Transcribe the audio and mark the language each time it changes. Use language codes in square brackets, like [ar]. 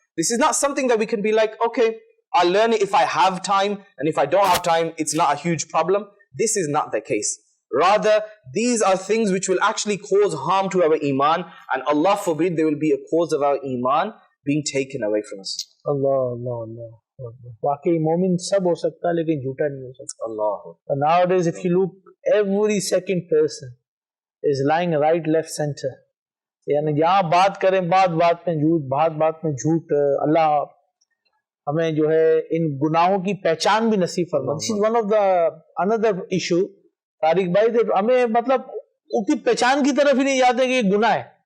[en] This is not something that we can be like, okay, I'll learn it if I have time, and if I don't have time, it's not a huge problem. This is not the case. Rather, these are things which will actually cause harm to our iman, and Allah forbid there will be a cause of our iman being taken away from us. [ar] Allah. [ur] واقعی مومن سب ہو سکتا ہے لیکن جھوٹا نہیں ہو سکتا. [ar] Allah. [en] Nowadays if you look, every second person is lying right, left, center. [ur] یعنی جہاں بات کریں بات میں جھوٹ، بات میں جھوٹ. اللہ ہمیں جو ہے ان گناہوں کی پہچان بھی نصیب فرما. [en] This is one of the another issue, [ur] Tariq بھائی, ہمیں مطلب اس کی پہچان کی طرف ہی نہیں جاتے کہ یہ گناہ ہے.